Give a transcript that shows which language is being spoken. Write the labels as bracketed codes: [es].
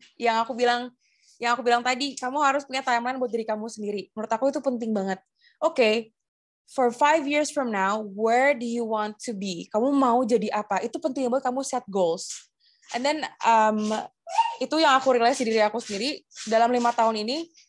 [id] Yang aku bilang tadi, kamu harus punya timeline buat diri kamu sendiri. Menurut aku itu penting banget. [en] Okay, for 5 years from now, where do you want to be? [id] Kamu mau jadi apa? Itu penting banget kamu set goals. And then itu yang aku realize di diri aku sendiri dalam 5 tahun ini.